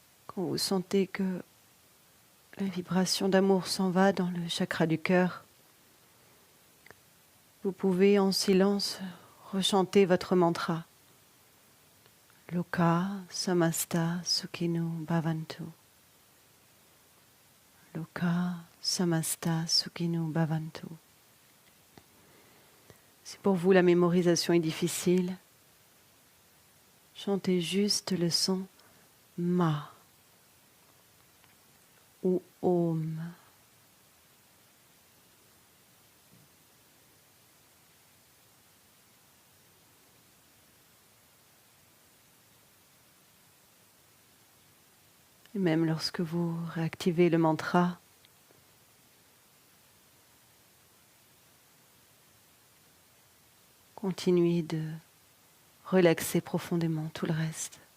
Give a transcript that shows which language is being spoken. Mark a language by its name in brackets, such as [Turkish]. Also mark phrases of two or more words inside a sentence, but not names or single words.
[French] Quand vous sentez que la vibration d'amour s'en va dans le chakra du cœur, vous pouvez en silence rechanter votre mantra. [Sanskrit] Loka samasta sukhino bhavantu. Loka samasta sukhino bhavantu. [French] Si pour vous la mémorisation est difficile, chantez juste le son Ma ou Om. Et même lorsque vous réactivez le mantra, continuez de relaxer profondément tout le reste.